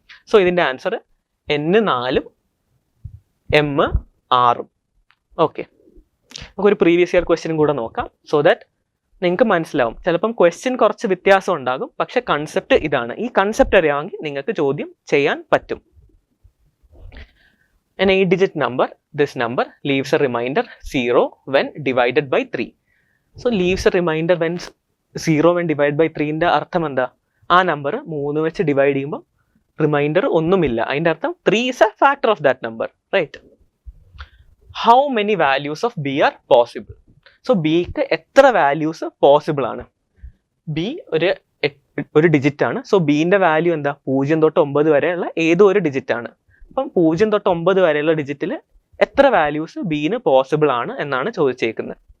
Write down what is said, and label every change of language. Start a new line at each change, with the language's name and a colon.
Malayalam: So ഇതിന്റെ answer n 4 m 6. Okay, നമുക്കൊരു previous year question കൂടെ നോക്കാം,
English: so that
Malayalam: നിങ്ങൾക്ക് മനസ്സിലാവും. ചിലപ്പം ക്വസ്റ്റ്യൻ കുറച്ച് വ്യത്യാസം ഉണ്ടാകും, പക്ഷെ കൺസെപ്റ്റ് ഇതാണ്. ഈ കൺസെപ്റ്റ് അറിയാമെങ്കിൽ നിങ്ങൾക്ക് ചോദ്യം ചെയ്യാൻ പറ്റും.
English: An 8-digit number, this number leaves a remainder 0 when divided by 3. So leaves a remainder when 0 when divided by 3
Malayalam: ന്റെ അർത്ഥം എന്താ? ആ നമ്പർ 3 വെച്ച് ഡിവൈഡ് ചെയ്യുമ്പോൾ റിമൈൻഡർ ഒന്നുമില്ല. അതിന്റെ അർത്ഥം 3 is a factor of that number, right? How many values of b are possible? So bക്ക് എത്ര വാല്യൂസ് പോസിബിൾ ആണ്? b ഒരു ഡിജിറ്റ് ആണ്. സോ ബിന്റെ വാല്യൂ എന്താ? 0 തൊട്ട് 9 വരെയുള്ള ഏതോ ഒരു ഡിജിറ്റ് ആണ്. അപ്പം 0 തൊട്ട് 9 വരെയുള്ള ഡിജിറ്റിൽ എത്ര വാല്യൂസ് ബിന് പോസിബിൾ ആണ് എന്നാണ് ചോദിച്ചേക്കുന്നത്.